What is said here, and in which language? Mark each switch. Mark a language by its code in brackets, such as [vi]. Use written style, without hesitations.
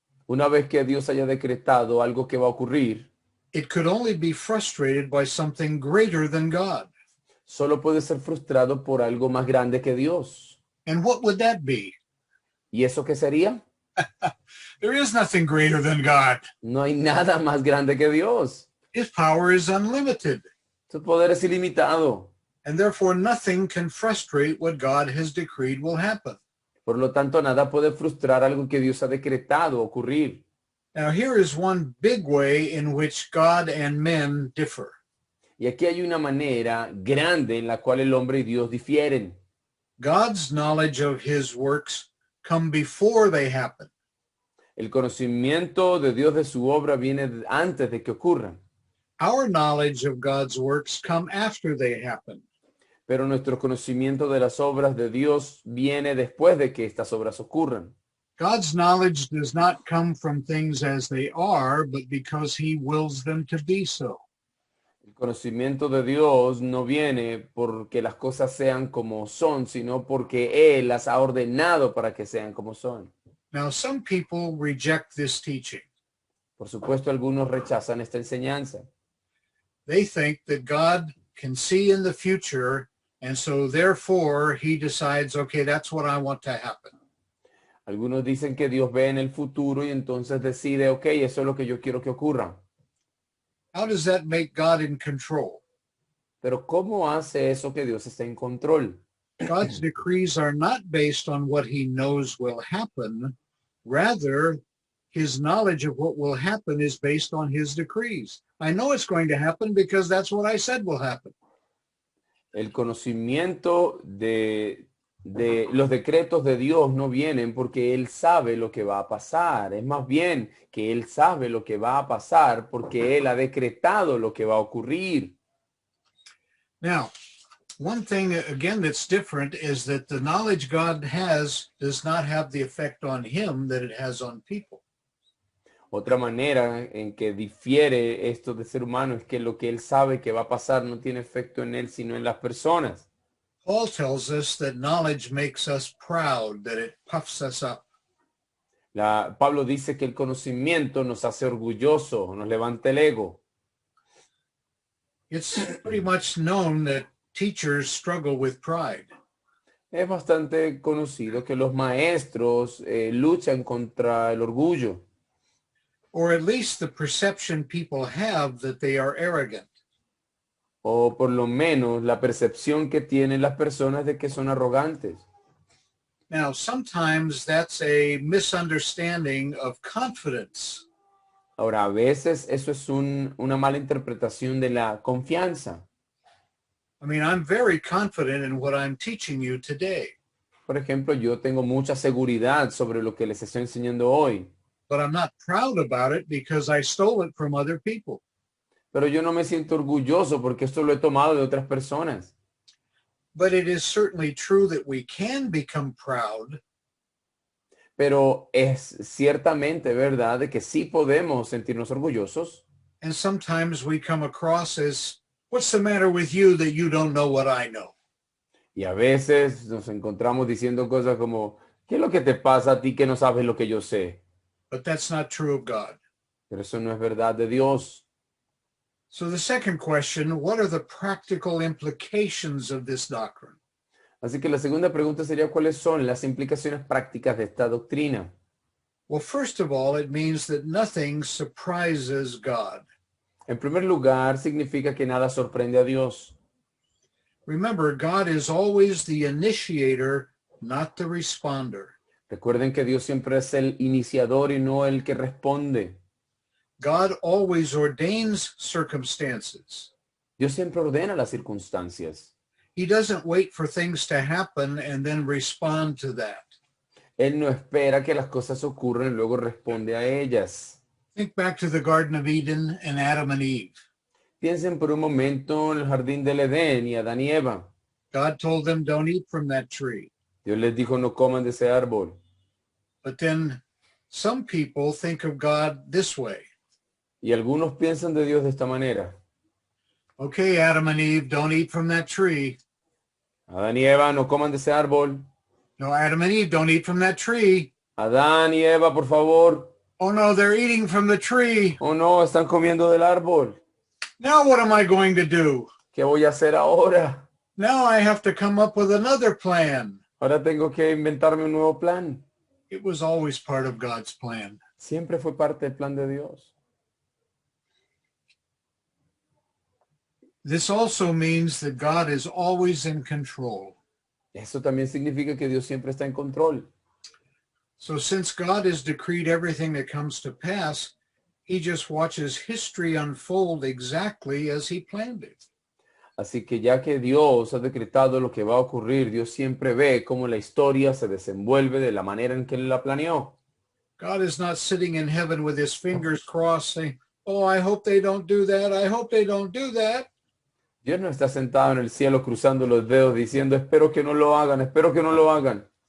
[es] Una vez que Dios haya decretado algo que va a ocurrir, [en] it could only be frustrated by something greater than God. [es] solo puede ser frustrado por algo más grande que Dios. [en] And what would that be? [es] ¿Y eso qué sería? [en] There is nothing greater than God. [es] No hay nada más grande que Dios. [en] His power is unlimited, [es] Su poder es ilimitado. [en] and therefore nothing can frustrate what God has decreed will happen. [es] Por lo tanto, nada puede frustrar algo que Dios ha decretado ocurrir. [en] Now, here is one big way in which God and men differ. [es] Y aquí hay una manera grande en la cual el hombre y Dios difieren. [en] God's knowledge of his works come before they happen. [es] El conocimiento de Dios de su obra viene antes de que ocurran, [en] Our knowledge of God's works come after they happen. [es] pero nuestro conocimiento de las obras de Dios viene después de que estas obras ocurran. [en] God's knowledge does not come from things as they are, but because he wills them to be so. [es] El conocimiento de Dios no viene porque las cosas sean como son, sino porque Él las ha ordenado para que sean como son. [en] Now, some people reject this teaching. [es] Por supuesto, algunos rechazan esta enseñanza. [en] They think that God can see in the future, and so therefore he decides, okay, that's what I want to happen. [es] Algunos dicen que Dios ve en el futuro y entonces decide, ok, eso es lo que yo quiero que ocurra. [en] How does that make God in control? [es] Pero ¿cómo hace eso que Dios está en control? [en] God's decrees are not based on what he knows will happen. Rather, his knowledge of what will happen is based on his decrees. I know it's going to happen because that's what I said will happen. [es] El conocimiento de los decretos de Dios no vienen porque Él sabe lo que va a pasar. Es más bien que Él sabe lo que va a pasar porque Él ha decretado lo que va a ocurrir. [en] Now, one thing, again, that's different is that the knowledge God has does not have the effect on him that it has on people. [es] Otra manera en que difiere esto de ser humano es que lo que Él sabe que va a pasar no tiene efecto en Él, sino en las personas. [en] Paul tells us that knowledge makes us proud, that it puffs us up. [es] Pablo dice que el conocimiento nos hace orgulloso, nos levanta el ego. [en] It's pretty much known that teachers struggle with pride. [es] Es bastante conocido que los maestros luchan contra el orgullo, [en] Or at least the perception people have that they are arrogant. [es] o por lo menos la percepción que tienen las personas de que son arrogantes. [en] Now, sometimes that's a misunderstanding of confidence. [es] Ahora, a veces eso es una mala interpretación de la confianza. [en] I mean, I'm very confident in what I'm teaching you today, [es] Por ejemplo, yo tengo mucha seguridad sobre lo que les estoy enseñando hoy, [en] but I'm not proud about it because I stole it from other people. [es] pero yo no me siento orgulloso porque esto lo he tomado de otras personas. [en] But it is certainly true that we can become proud [es] Pero es ciertamente verdad de que sí podemos sentirnos orgullosos. [en] and sometimes we come across as, what's the matter with you that you don't know what I know? [es] Y a veces nos encontramos diciendo cosas como, ¿qué es lo que te pasa a ti que no sabes lo que yo sé? [en] But that's not true of God. [es] Pero eso no es verdad de Dios. [en] So the second question, what are the practical implications of this doctrine? [es] Así que la segunda pregunta sería, ¿cuáles son las implicaciones prácticas de esta doctrina? [en] Well, first of all, it means that nothing surprises God. [es] En primer lugar, significa que nada sorprende a Dios. [en] Remember, God is always the initiator, not the responder. [es] Recuerden que Dios siempre es el iniciador y no el que responde. [en] God always ordains circumstances. [es] Dios siempre ordena las circunstancias. [en] He doesn't wait for things to happen and then respond to that. [es] Él no espera que las cosas ocurran y luego responde a ellas. [en] Think back to the Garden of Eden and Adam and Eve. [es] Piensen por un momento en el jardín del Edén y Adán y Eva. [en] God told them, don't eat from that tree. [es] Dios les dijo, no coman de ese árbol. [en] But then some people think of God this way. [es] Y algunos piensan de Dios de esta manera. [en] Okay, Adam and Eve, don't eat from that tree. [es] Adán y Eva, no coman de ese árbol. [en] No, Adam and Eve, don't eat from that tree. [es] Adán y Eva, por favor. [en] Oh no, they're eating from the tree. [es] Oh no, están comiendo del árbol. [en] Now what am I going to do? [es] ¿Qué voy a hacer ahora? [en] Now I have to come up with another plan. [es] Ahora tengo que inventarme un nuevo plan. [en] It was always part of God's plan. [es] Siempre fue parte del plan de Dios. [en] This also means that God is always in control. [es] Eso también significa que Dios siempre está en control. [en] So since God has decreed everything that comes to pass, he just watches history unfold exactly as he planned it. [es] Así que ya que Dios ha decretado lo que va a ocurrir, Dios siempre ve cómo la historia se desenvuelve de la manera en que Él la planeó. [en] God is not sitting in heaven with his fingers crossed saying, oh, I hope they don't do that. I hope they don't do that. [es] Dios no está sentado en el cielo cruzando los dedos diciendo, espero que no lo hagan, espero que no lo hagan.